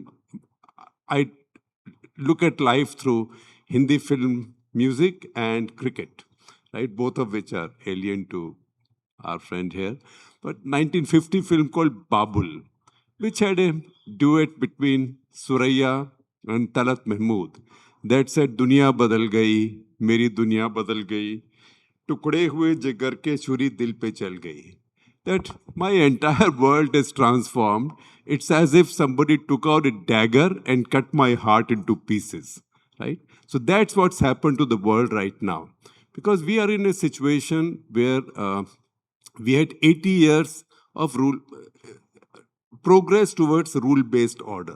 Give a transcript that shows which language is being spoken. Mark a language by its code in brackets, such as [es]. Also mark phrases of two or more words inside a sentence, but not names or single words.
[en] I look at life through Hindi film music and cricket, right? Both of which are alien to our friend here. But 1950 film called Babul, which had a duet between Suraya and Talat Mahmood that said, [hi] "दुनिया बदल गई, मेरी दुनिया बदल गई, टुकड़े हुए जिगर के छुरी दिल पे चल गई." [en] That my entire world is transformed. It's as if somebody took out a dagger and cut my heart into pieces, right? So that's what's happened to the world right now. Because we are in a situation where we had 80 years of progress towards rule-based order.